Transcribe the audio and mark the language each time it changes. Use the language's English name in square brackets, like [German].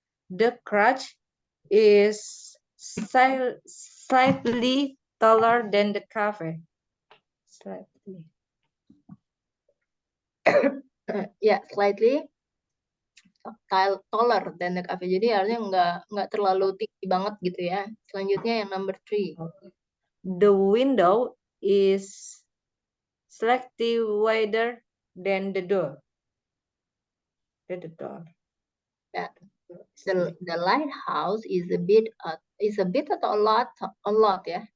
[English] The crutch is slightly taller than the cafe. Slightly. Ya, slightly taller than the cafe. [Indonesian] Jadi artinya nggak terlalu tinggi banget gitu ya. Selanjutnya yang number 3. [English] The window is slightly wider than the door. The door. Ya. The lighthouse is a bit atau a lot ya.